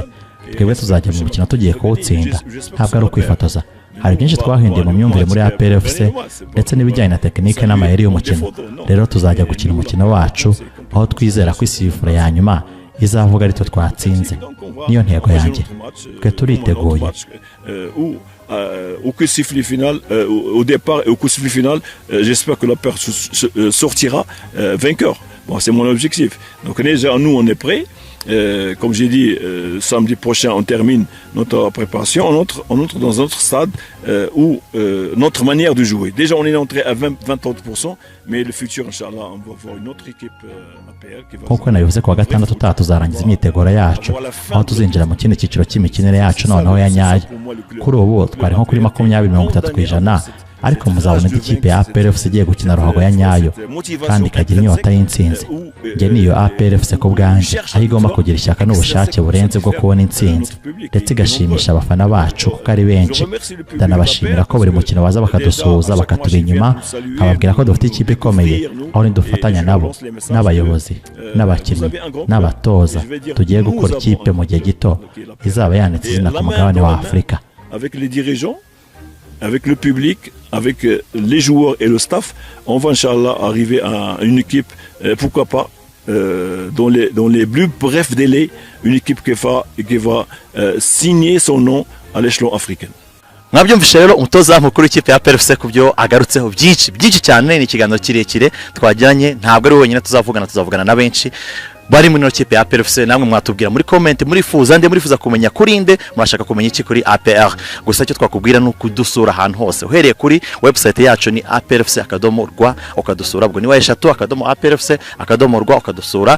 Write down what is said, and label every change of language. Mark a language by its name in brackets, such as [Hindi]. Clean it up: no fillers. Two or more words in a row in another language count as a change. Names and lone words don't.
[Kinyarwanda] Twebwe tuzajya mu mukino tugiye kuwutsinda, ntabwo ari ukwifotoza. Hari byinshi twahinduye mu myumvire muri APR FC ndetse n'ibijyanye na tekinike n'amayeri y'umukino. Rero tuzajya gukina umukino wacu aho twizera ko isifura ya nyuma izavuga ariko twatsinze. Niyo ntego yanjye. Twe turiteguye. [French] Au coup de sifflet final, au départ et au coup de sifflet final, j'espère que la paire sortira vainqueur. Bon, c'est mon objectif. Donc déjà, nous, on est prêts. Comme j'ai dit, samedi prochain, on termine notre préparation. On entre dans un autre stade où notre manière de jouer. Déjà, on est entré à 20-30%, mais le futur, Inch'Allah, on va voir une autre équipe APR qui va... [Kinyarwanda] Kuko nabivuze kuwa gatandatu tuzarangiza imyiteguro yacu aho tuzinjira mu kindi cyiciro cy'imikinire yacu noneho ya nyayo. Kuri ubu twari nko kuri 20-30% ariko muzabona ikipe ya APR FC igiye gukina ruhago ya nyayo kandi ikagira inyota y'intsinzi. Nge niyo APR FC ko bwanje aho igomba kugira ishyaka n'ubushake burenze bwo kubona intsinzi ndetse igashimisha abafana bacu kuko ari benshi. Ndanabashimira ko buri mukino baza bakadusuhuza bakaturi inyuma, nkababwira ko dufite ikipe ikomeye aho nidufatanya nabo n'abayobozi n'abakinnyi n'abatoza tugiye gukora ikipe mu gihe gito izaba yanditse izina ku mugabane wa Afurika. [French] Avec les dirigeants, avec le public, avec les joueurs et le staff, on va Inch'Allah arriver à une équipe, pourquoi pas, dans les plus brefs délais, une équipe qui va signer son nom à l'échelon africain. [Kinyarwanda] Mwabyumvishe rero umutoza mukuru w'ikipe ya APR FC kubyo agarutseho byinshi cyane. Ni ikiganiro kirekire twajyanye, ntabwo ari wenyine tuzavugana na benshi bari muri no kipe ya APR FC. Namwe mwatubwira muri comment murifuza kumenya kurinde, murashaka kumenya iki kuri APR. Gusa cyo twakubwira no kudusura ahantu hose, uhereye kuri website yacu ni aprfc.rw ukadusura, ubwo ni wa eshatu aprfc.rw ukadusura.